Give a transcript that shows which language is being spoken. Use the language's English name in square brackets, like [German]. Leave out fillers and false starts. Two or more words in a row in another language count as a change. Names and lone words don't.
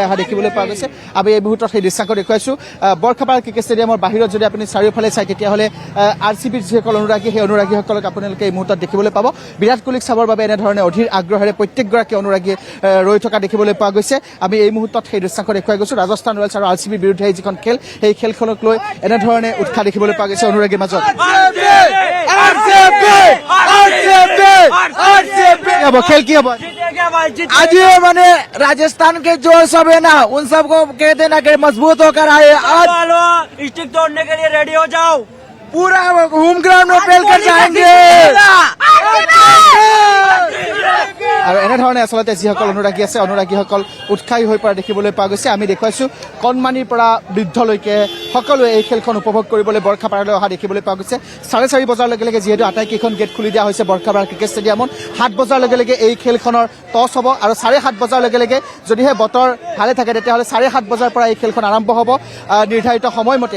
[Assamese] অহা দেখিবলৈ পোৱা গৈছে আমি এই মুহূৰ্তত সেই দৃশ্যাংশ দেখুৱাইছোঁ বৰ্ষাপাৰা ক্ৰিকেট ষ্টেডিয়ামৰ বাহিৰত যদি আপুনি চাৰিওফালে চায় তেতিয়াহ'লে RCBৰ যিসকল অনুৰাগী সেই অনুৰাগীসকলক আপোনালোকে এই মুহূৰ্তত দেখিবলৈ পাব বিৰাট কোহলিক চাবৰ বাবে এনেধৰণে অধীৰ আগ্ৰহেৰে প্ৰত্যেকগৰাকী অনুৰাগী ৰৈ থকা দেখিবলৈ পোৱা গৈছে আমি এই মুহূৰ্তত সেই দৃশ্যাংশ দেখুৱাই গৈছোঁ ৰাজস্থান ৰয়েলছ আৰু RCBৰ বিৰুদ্ধে এই যিখন খেল সেই খেলখনক লৈ এনেধৰণে উৎসাহ দেখিবলৈ পোৱা গৈছে অনুৰাগীৰ মাজত [Hindi] खेल की अब आज ये मैंने राजस्थान के जो सब है ना उन सबको कह देना कि मजबूत होकर आए आज स्टिक तोड़ने के लिए रेडी हो जाओ पूरा होम ग्राउंड में फैल कर जाएंगे [Assamese] আৰু এনেধৰণে আচলতে যিসকল অনুৰাগীসকল উৎসাহী হৈ পৰা দেখিবলৈ পোৱা গৈছে। আমি দেখুৱাইছোঁ কণমানিৰ পৰা বৃদ্ধলৈকে সকলোৱে এই খেলখন উপভোগ কৰিবলৈ বৰ্ষাপাৰালৈ অহা দেখিবলৈ পোৱা গৈছে। 4:30 বজাৰ লগে লগে যিহেতু আটাইকেইখন গেট খুলি দিয়া হৈছে বৰ্ষাপাৰা ক্ৰিকেট ষ্টেডিয়ামত, 7 বজাৰ লগে লগে এই খেলখনৰ টছ হ'ব আৰু 7:30 বজাৰ লগে লগে যদিহে বতৰ ভালে থাকে তেতিয়াহ'লে 7:30 বজাৰ পৰা এই খেলখন আৰম্ভ হ'ব নিৰ্ধাৰিত সময়মতে।